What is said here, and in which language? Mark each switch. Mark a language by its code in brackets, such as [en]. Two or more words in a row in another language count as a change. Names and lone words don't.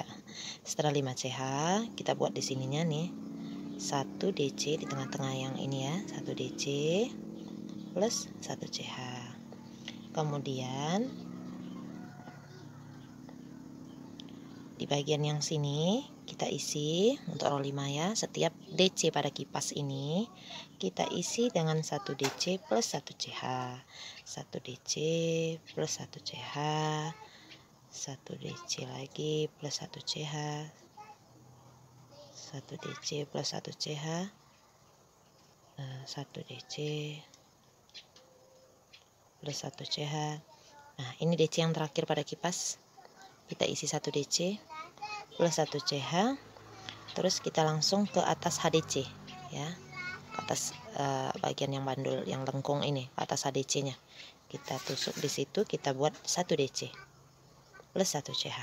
[id] Setelah 5 CH kita buat di sininya nih 1 DC di tengah-tengah yang ini ya, 1 DC plus 1 CH. Kemudian di bagian yang sini kita isi untuk row 5 ya, setiap DC pada kipas ini kita isi dengan 1 DC plus 1 CH, 1 DC plus 1 CH, 1 DC lagi plus 1 CH, 1 DC plus 1 CH, 1 DC plus 1 CH. Nah ini DC yang terakhir pada kipas, kita isi 1 DC plus 1 CH, terus kita langsung ke atas HDC ya, ke atas bagian yang bandul yang lengkung ini, ke atas HDC nya kita tusuk di situ, kita buat 1 DC plus 1 CH.